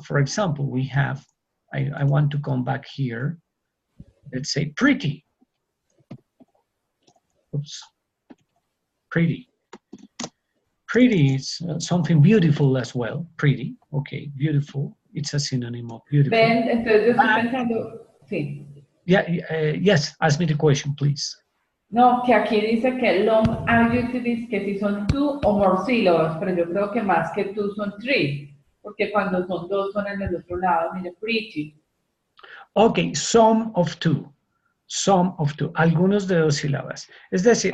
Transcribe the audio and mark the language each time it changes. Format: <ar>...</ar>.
<en>For example, we have, I want to come back here. Let's say pretty. Oops, pretty. Pretty is something beautiful as well. Pretty, okay, beautiful. It's a synonym of beautiful.</en> <es>Ven, entonces yo estoy pensando, sí.</es> <en>Yeah, yes, ask me the question, please.</en> <es>No, que aquí dice que long adjectives que si son 2 o more sílabas, pero yo creo que más que 2 son 3, porque cuando son 2 son en el otro lado, mire, pretty.</es> <en>Okay, some of 2. Some of 2.</en> <es>Algunos de 2 sílabas. Es decir,</es>